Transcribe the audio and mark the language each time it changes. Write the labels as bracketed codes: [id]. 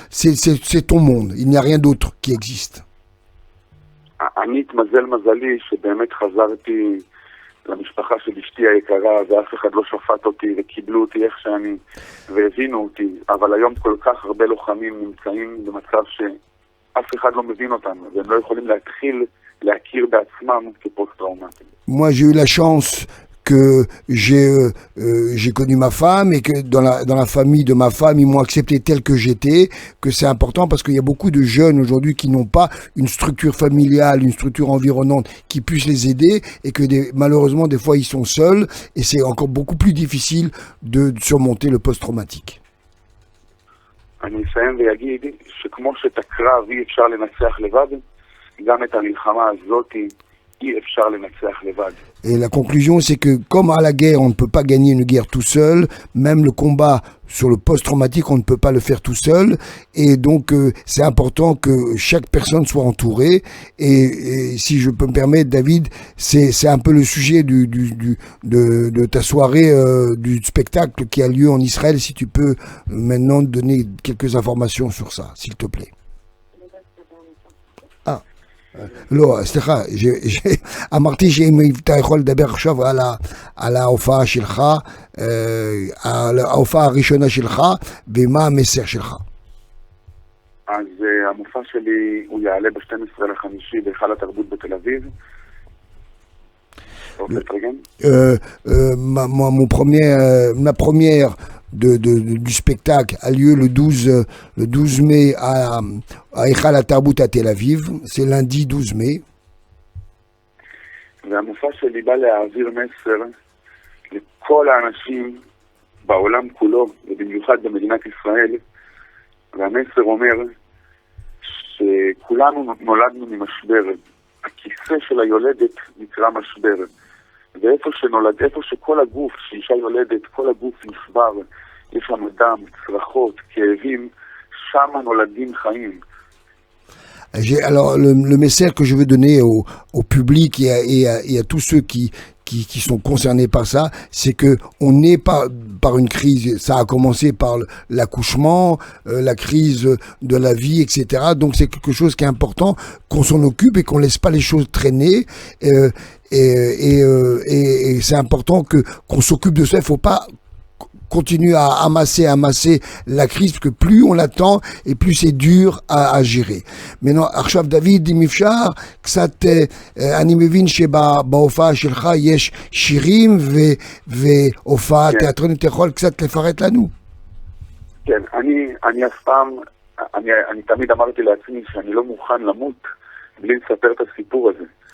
[fr] C'est ton monde. Il n'y a rien d'autre qui existe. [he] אני התמזל מזלי שבאמת חזרתי למשפחה של אשתי היקרה ואף אחד לא שפט אותי וקיבלו אותי איך שאני והבינו אותי, אבל היום כל כך הרבה לוחמים נמצאים במצב שאף אחד לא מבין אותם והם לא יכולים להתחיל להכיר בעצמם כפוסט-טראומטיים. [fr] Moi, j'ai eu la chance que j'ai connu ma femme et que dans la famille de ma femme, ils m'ont accepté tel que j'étais, que c'est important parce qu'il y a beaucoup de jeunes aujourd'hui qui n'ont pas une structure familiale, une structure environnante qui puisse les aider et que malheureusement, des fois, ils sont seuls et c'est encore beaucoup plus difficile de surmonter le post-traumatique. [he] אני אסיים ויגיד שכמו שאת הקרב אי אפשר לנצח לבד, גם את המלחמה הזאת אי אפשר לנצח לבד. [fr] Et la conclusion, c'est que comme à la guerre, on ne peut pas gagner une guerre tout seul, même le combat sur le post-traumatique, on ne peut pas le faire tout seul. Et donc, c'est important que chaque personne soit entourée. Et si je peux me permettre, David, c'est un peu le sujet de ta soirée, du spectacle qui a lieu en Israël. Si tu peux maintenant donner quelques informations sur ça, s'il te plaît. [he] לא, סליחה, אמרתי שאם אתה יכול לדבר עכשיו על ההופעה שלך, על ההופעה הראשונה שלך, ומה המסר שלך. אז המופע שלי הוא יעלה ב-12 לחמישי בהיכל התרבות בתל אביב. [fr] Ma première du spectacle a lieu le 12 mai à Eichal HaTarbut à Tel Aviv. C'est lundi 12 mai. [he] והמופע שלי בא להעביר מסר לכל האנשים בעולם כולו, ובמיוחד במדינת ישראל. והמסר אומר שכולנו נולדנו ממשבר. הכיסא של היולדת נקרא משבר. ואיפה שנולד, איפה שכל הגוף, שאישה יולדת, כל הגוף נשבר, יש שם דם, צרחות, כאבים, שם נולדים חיים. [fr] Alors, le message que je veux donner au public et à tous ceux qui sont concernés par ça, c'est que on n'est pas par une crise. Ça a commencé par l'accouchement, la crise de la vie, etc. Donc, c'est quelque chose qui est important, qu'on s'en occupe et qu'on laisse pas les choses traîner. Et c'est important qu'on s'occupe de ça. Il faut pas continuer à amasser la crise, parce que plus on l'attend et plus c'est dur à gérer. [he] Maintenant, עכשיו דוד, אם אפשר, קצת, אני מבין שבהופעה שלך יש שירים והופעה תיאטרונית, אתה יכול קצת לפרט לנו? כן, אני אף פעם, אני תמיד אמרתי לעצמי שאני לא מוכן למות בלי לספר את הסיפור הזה.